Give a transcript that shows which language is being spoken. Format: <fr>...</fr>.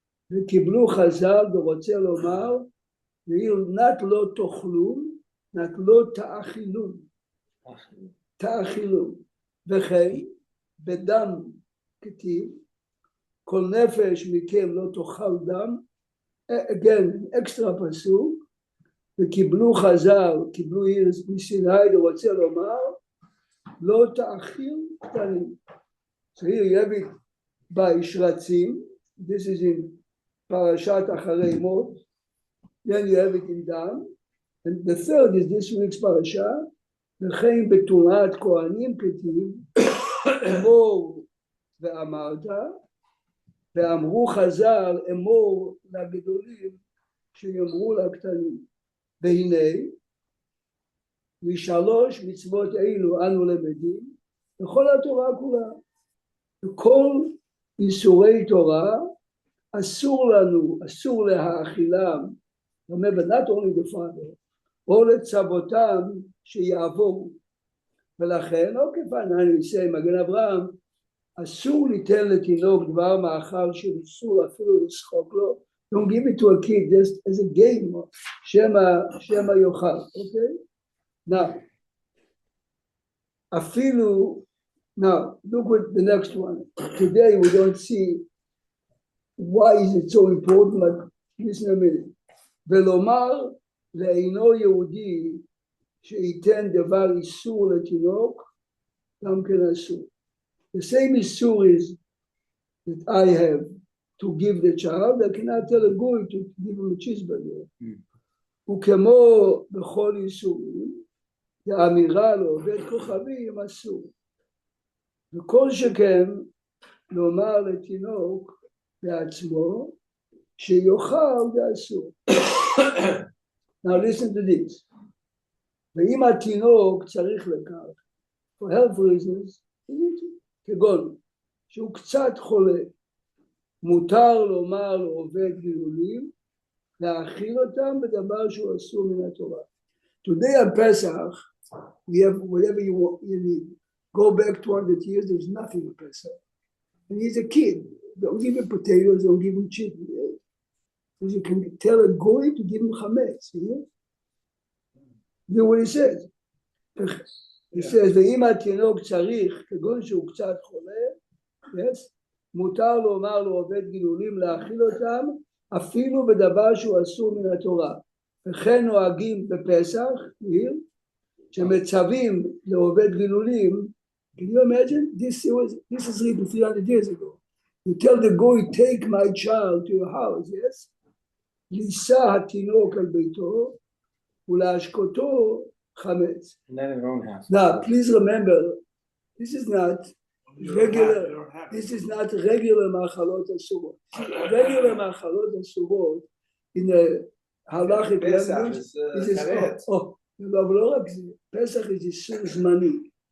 <he>וקיבלו חז"ל ורוצה לומר, not לא תאכלו, not לא תאכילו, תאכילו, וכן בדם כתיב, כל נפש מכם לא תאכל דם, again, extra פסוק, וקיבלו חז"ל, קיבלו מסיני ורוצה לומר, לא תאכיל קטנים.</he> <en>So here you have it by שרצים, this is in פרשת אחרי מות, then you have it in דם, and the third is this week's parasha,</en> <he>וכן בתורת כהנים כתיב, אמור ואמרת, ואמרו חז"ל, אמור לגדולים, שיאמרו לקטנים. והנה, משלוש מצוות אלו אנו למדים, בכל התורה כולה. וכל איסורי תורה, אסור לנו, אסור להאכילם,</he> <en>remember not only the father,</en> <he>או לצוותם שיעבורו. ולכן, אוקיי, אני אעשה מגן אברהם, אסור ליתן לתינוק דבר מאכל שאסור אפילו לשחוק לו,</he> <en>don't give it to a kid just as a game,</en> <he>שמא יאכל, אוקיי?</he> <en>Now, אפילו, now, look at the next one. Today we don't see why is it so important, but listen a minute.</en> <he>ולומר לאינו יהודי שייתן דבר איסור לתינוק, גם כן אסור.</he> <en>The same issue is that I have to give the child, I cannot tell a goy to give him a cheeseburger.</en> <he>וכמו בכל איסורים, האמירה לעובד כוכבים אסור. וכל שכן לומר לתינוק בעצמו, שיאכל זה אסור.</he> <en>Now listen to this.</en> <he>ואם התינוק צריך לכך,</he> <en>for health reasons,</en> <he>כגון שהוא קצת חולה, מותר לומר לעובד גידולים, להאכיל אותם בדבר שהוא אסור מן התורה.</he> <en>Today on Pesach, we have whatever you need. Go back 200 years, there's nothing on Pesach. And he's a kid. Don't give him potatoes, don't give him chicken. Because you can tell a goy to give him chametz. You know what he says? He says,</en> <he>ואם התינוק צריך, כגון שהוא קצת חולה, yes, מותר לומר לעובד גילולים להאכיל אותם, אפילו בדבר שהוא אסור מן התורה. וכן נוהגים בפסח, שמצווים לעובד גילולים,</he> <en>can you imagine? This is written 300 years ago. You tell the goy, take my child to your house, yes?</en> <he>לישא התינוק על ביתו ולהשקותו חמץ.</he> <en>Not in their own house. Now, please remember, this is not regular, this is not regular מאכלות אסורות. Regular מאכלות אסורות, in the halachic language, this is,</en> <he>אבל לא רק זה,</he> <en>פסח is איסור זמני.</en>